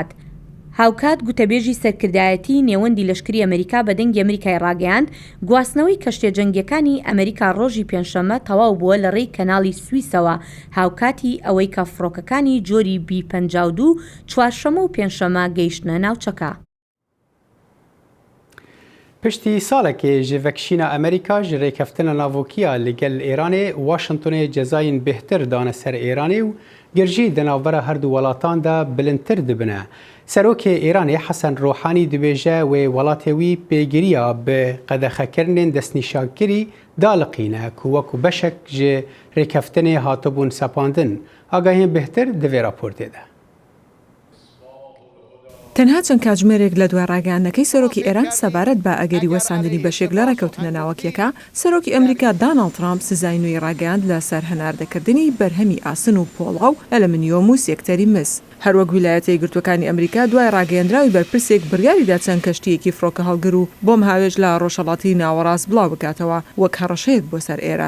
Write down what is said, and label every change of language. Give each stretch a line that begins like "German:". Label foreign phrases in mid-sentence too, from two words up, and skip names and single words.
Central Kurdish: هاوکات گوتەبێژی سەرکردایەتی نێوەندی لەشکری ئەمریکا بە دەنگی ئەمریکای ڕاگەیاند گواستنەوەی کەشتە جەنگیەکانی ئەمریکا ڕۆژی پێنجشەمە تەواو بووە لە ڕێی کەناڵی سویسەوە هاوکاتی ئەوەی کە فڕۆکەکانی جۆری B-52 چوارشەمە و پێنجشەمە گەیشتنە ناوچەکە.
Kurdish: پشتی ساڵێکی ji vekşîna Amerîka ji rêkeftina navûkiya li gel Îranê Washingtonê cezayên bêhtir dane ser Îranê û girjî di navbera her du welatan de bilindtir dibine. Serokê Îranê Hesen Rohanî dibêje wê welatê wî pêgiriya bi qedexekirinên destnîşankirî daliqîne ku wekû beşek ji rêkeftinê hatibûn sepandin. Agahiyên bêhtir di vê raportê de.
Central Kurdish: تەنها چەند کاتژمێرێک لە دوای ڕاگەیاندنەکەی سەرۆکی ئێران سەبارەت بە ئەگەری وەساندنی بەشێک لە ڕێکەوتنە ناوەکیەکە سەرۆکی ئەمریکا داناڵد ترامپ سزای نوێی ڕاگەیاند لە سەر هەناردەکردنی بەرهەمی ئاسن و پۆڵاو ئەلمنیۆم و سێکتەری مس. هەروەک ویلایەتە یەکگرتووەکانی ئەمریکا دوای ڕاگەیاندراوی بەرپرسێک بڕیاریدا چەند کەشتیەکی فڕۆکە هەڵگر و بۆم هاوێژ لە ڕۆژهەڵاتی ناوەڕاست بڵاو بکاتەوە وەک هەڕەشەیەک بۆ سەر ئێران.